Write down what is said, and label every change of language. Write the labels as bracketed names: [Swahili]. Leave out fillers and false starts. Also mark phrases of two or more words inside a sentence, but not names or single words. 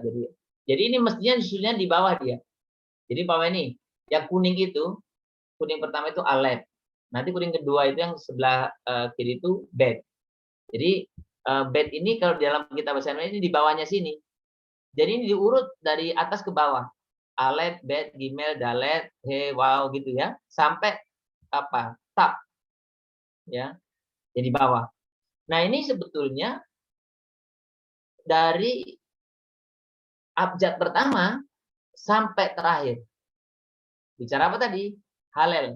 [Indonesian] Jadi ini mestinya disusunnya di bawah dia. Jadi bawah ini, yang kuning itu, kuning pertama itu alef. Nanti kuning kedua itu yang sebelah kiri itu bet. Jadi bet ini kalau di dalam kitab bahasa Indonesia ini di bawahnya sini. Jadi ini diurut dari atas ke bawah. [Hebrew] אלף, בית, גימל, דלת, he, [Indonesian] wow gitu ya. Sampai apa? Tap. Ya. Jadi bawah. Nah, ini sebetulnya dari abjad pertama sampai terakhir. Bicara apa tadi? Halel.